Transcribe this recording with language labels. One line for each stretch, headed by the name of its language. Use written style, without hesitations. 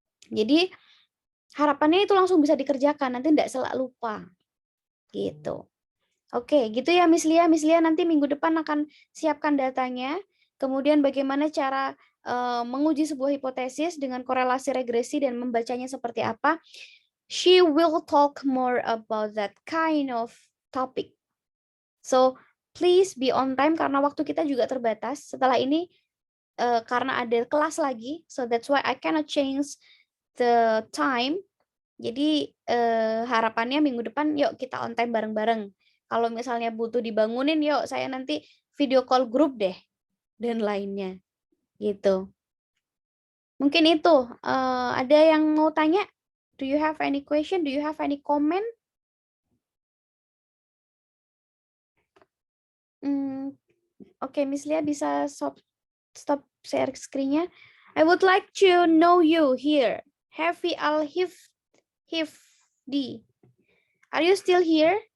Indonesian: Jadi harapannya itu langsung bisa dikerjakan, nanti tidak salah lupa, gitu. Oke, gitu ya Miss Lia. Miss Lia nanti minggu depan akan siapkan datanya, kemudian bagaimana cara menguji sebuah hipotesis dengan korelasi regresi dan membacanya seperti apa.
English: She will talk more about that kind of topic. So please be on time
Indonesian: karena waktu kita juga terbatas. Setelah ini karena ada kelas lagi,
English: so that's why I cannot change the time.
Indonesian: Jadi harapannya minggu depan yuk kita on time bareng-bareng. Kalau misalnya butuh dibangunin, yuk saya nanti video call grup deh dan lainnya. Gitu. Mungkin itu. Ada yang mau tanya?
English: Do you have any question? Do you have any comment?
Indonesian: Oke, Miss Lia bisa stop share screen-nya.
English: I would like to know you here. Hafi Al-Hifdi. Are you still here?